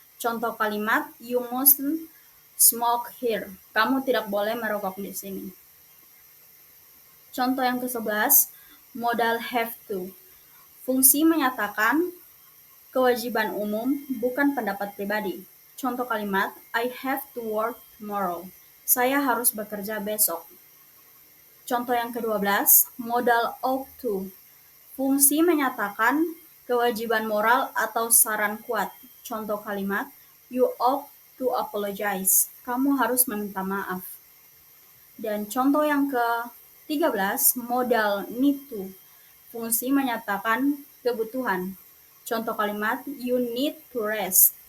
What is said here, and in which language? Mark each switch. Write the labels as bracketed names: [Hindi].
[Indonesian] Contoh kalimat, [English] you mustn't smoke here. [Indonesian] Kamu tidak boleh merokok di sini. Contoh yang ke-11, modal have to. Fungsi menyatakan kewajiban umum, bukan pendapat pribadi. Contoh kalimat, [English] I have to work tomorrow. [Indonesian] Saya harus bekerja besok. Contoh yang ke-12, modal ought to. Fungsi menyatakan kewajiban moral atau saran kuat. Contoh kalimat, [English] you ought to apologize. Kamu harus meminta maaf. [Indonesian] Dan contoh yang ke-13, modal need to. Fungsi menyatakan kebutuhan. Contoh kalimat, [English] you need to rest.